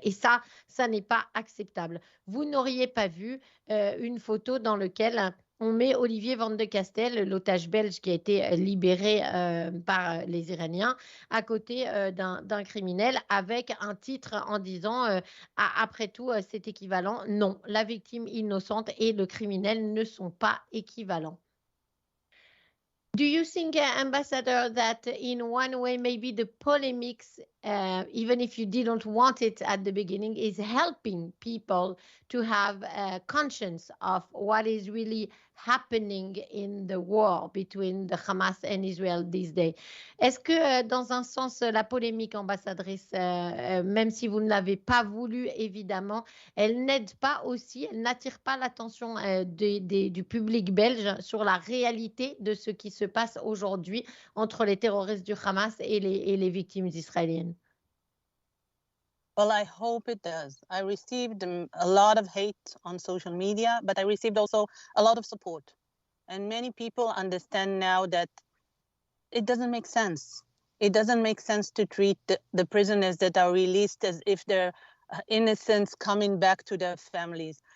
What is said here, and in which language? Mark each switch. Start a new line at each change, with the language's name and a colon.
French: Et ça n'est pas acceptable. Vous n'auriez pas vu une photo dans laquelle on met Olivier Van de Castel, l'otage belge qui a été libéré par les Iraniens, à côté d'un criminel avec un titre en disant après tout, c'est équivalent. Non, la victime innocente et le criminel ne sont pas équivalents.
English: Do you think, Ambassador, that in one way maybe the polemics, even if you didn't want it at the beginning, is helping people to have a conscience of what is really happening in the war between the Hamas and Israel these days?
French: Est-ce que, dans un sens, la polémique, ambassadrice, même si vous ne l'avez pas voulu, évidemment, elle n'aide pas aussi, elle n'attire pas l'attention du public belge sur la réalité de ce qui se passe aujourd'hui entre les terroristes du Hamas et les victimes israéliennes?
English: Well, I hope it does. I received a lot of hate on social media, but I received also a lot of support. And many people understand now that it doesn't make sense. It doesn't make sense to treat the prisoners that are released as if they're innocents coming back to their families.